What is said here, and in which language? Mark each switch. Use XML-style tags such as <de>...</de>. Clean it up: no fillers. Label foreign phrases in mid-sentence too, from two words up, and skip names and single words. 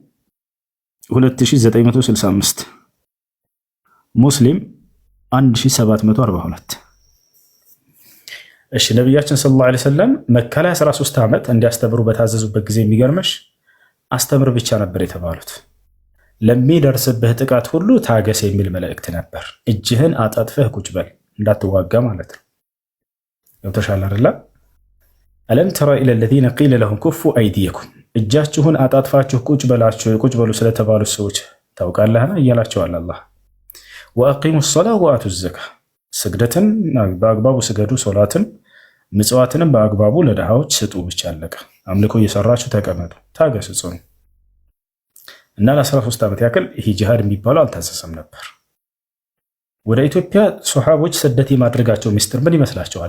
<am>2965 ሙስሊም 1742። እሺ ነብያችን ሰለላሁ ዐለይሂ ወሰለም መካ ላይ 13 ዓመት እንዲያስተምሩ በታዘዙበት ጊዜ የሚገርምሽ አስተምር ብቻ ነበር የተባሉት። ለሚደርስብህ ጥቃት ሁሉ ታገስ የሚል መልእክት ነበር። እጅህን አጣጥፈህ ቁጭ በል እንዳትዋጋ ማለት ነው። ተሻለ አይደለ?</am> <ar>ألم تر إلى الذين قيل لهم كفوا ايديكم</ar> <am>እጃችሁን አጣጥፋችሁ ቁጭ በሉ ስለተባሉ ሰዎች ታውቃለህ እያላቸዋል አላህ።</am> <ar>وأقيموا الصلاه واتوا الزكاه</ar> <am>ስግደትን በአግባቡ ስገዱ፣ ሶላትን ምጽዋትንም በአግባቡ ለድሃዎች ስጡ። ብቻ አለቀ። አምልኮ እየሰራችሁ ተቀመጡ፣ ታገሱ፣ ጽኑ። እና ለ13 ዓመት ያክል ይሄ ጂሃድ የሚባለው አልታዘዘም ነበር። ወደ ኢትዮጵያ ሱሐቦች ስደት የማድረጋቸው ሚስጥር ምን ይመስላችኋል?</am>